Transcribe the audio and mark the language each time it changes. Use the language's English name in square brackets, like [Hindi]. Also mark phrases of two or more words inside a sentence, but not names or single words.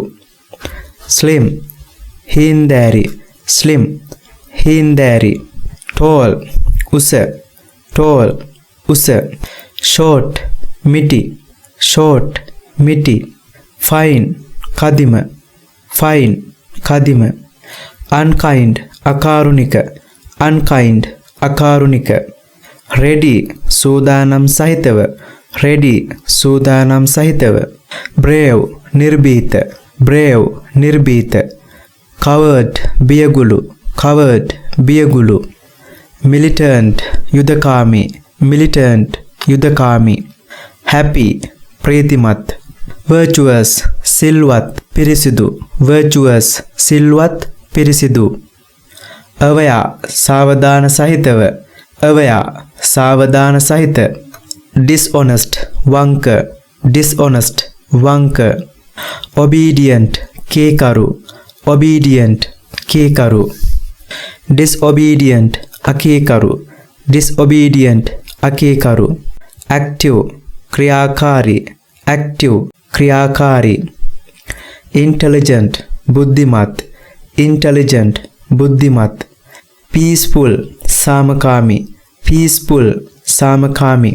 [Sinhala] slim හීන්දෑරි, slim හීන්දෑරි. tall උස, tall උස. short මිටි, short මිටි. fine කදිම, fine කදිම. unkind අකාරුණික, unkind අකාරුණික. ready සූදානම් සහිතව, ready සූදානම් සහිතව. brave නිර්භීත, brave නිර්භීත. covered බියගුළු, covered බියගුළු. militant යුදකාමී, militant යුදකාමී. happy ප්‍රීතිමත්. virtuous සිල්වත් පිරිසිදු, virtuous සිල්වත් පිරිසිදු. aware සාවධාන සහිතව, aware සාවධාන සහිත. dishonest වංක, dishonest වංක. obedient කේකරු, obedient කේකරු. disobedient අකේකරු, disobedient අකේකරු. active ක්‍රියාකාරී, active ක්‍රියාකාරී. intelligent බුද්ධිමත්, intelligent බුද්ධිමත්. peaceful සාමකාමී, peaceful සාමකාමී.